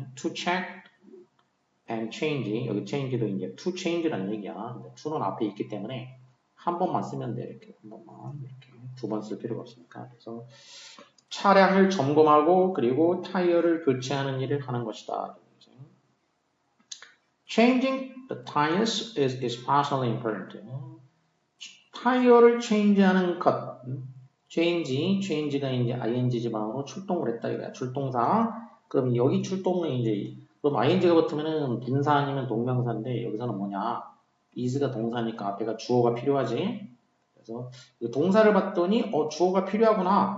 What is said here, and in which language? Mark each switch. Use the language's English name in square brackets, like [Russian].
[English] to check and change. [Korean] 여기 change도 이제 to change라는 얘기야. 근데 to는 앞에 있기 때문에 한 번만 쓰면 돼. 이렇게 한 번만 이렇게 두 번 쓸 필요가 없으니까. 그래서 차량을 점검하고 그리고 타이어를 교체하는 일을 하는 것이다. [English] Changing the tires is especially important. [Korean] 타이어를 change하는 것. change가 이제 ing 지방으로 출동을 했다 이거야. 출동사. 그럼 여기 출동은 이제 그럼 ing가 붙으면은 분사 아니면 동명사인데 여기서는 뭐냐? is가 동사니까 앞에가 주어가 필요하지. 그래서 동사를 봤더니 주어가 필요하구나.